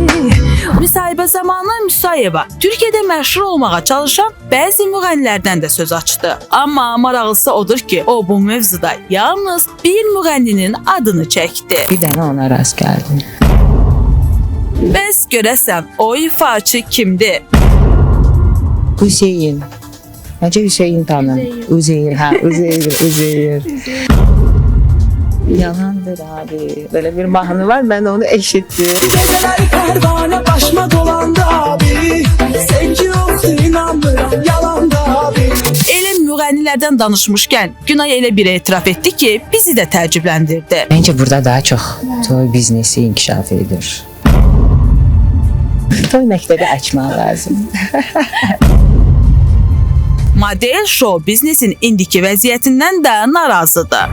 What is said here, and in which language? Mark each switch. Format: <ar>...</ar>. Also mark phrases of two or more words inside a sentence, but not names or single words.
<az>Müsahibə zamanı Musayeva Türkiye'də məşhur olmağa çalışan bəzi müğənnilərdən də söz açdı. Amma maraqlısı odur ki, o bu mövzuda yalnız bir müğənninin adını çəkdi. Bir dənə ona rast gəldim. Bəs görəsən o ifaçı kimdir? Hüseyin. Necə Hüseyin tanım?</az> <tr>Üzeyir, Üzeyir. Yalandır abi. Böyle bir mahnı var, ben onu eşittim. Geceler pervane başıma dolandı abi. Sevgi yoktu inanmıram yalandı abi.</tr> <az>Elə müğənnilərdən danışmışkən Günay elə bir etiraf etdi ki, bizi də təəccübləndirdi. Bence burada daha çox toy biznesi inkişaf edir. Toy məktəbi açmaq lazım. Model show biznesin indiki vəziyyətindən də narazıdır.</az>